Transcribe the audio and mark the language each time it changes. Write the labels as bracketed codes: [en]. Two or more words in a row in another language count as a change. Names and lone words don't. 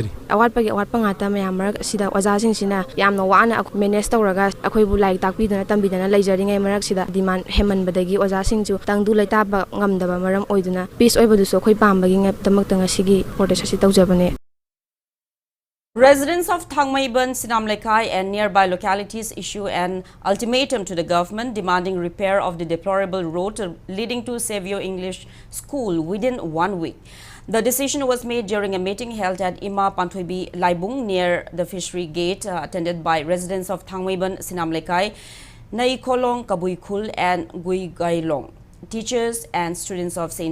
[mni] awatpagi awatpa ngata mayam marak sida oja sing sina yamna wana manage tawraga akhoi bu like takpidana tambidana leijari ngai marak sida demand heman badagi oja sing ju tangdu laitaba ngamdaba maram oiduna peace oibadu so khoi pambagi ngap tamak tanga sigi protest asi tawjabane. [en] Residents of Thangmaiban, Sinamlekai and nearby localities issue an ultimatum to the government demanding repair of the deplorable road leading to Savio English School within 1 week. The decision was made during a meeting held at Ima Panthoibi Laibung near the fishery gate, attended by residents of Thangmaiban, Sinamlekai, Naikolong, Kabuikul and Guigailong, teachers and students of St.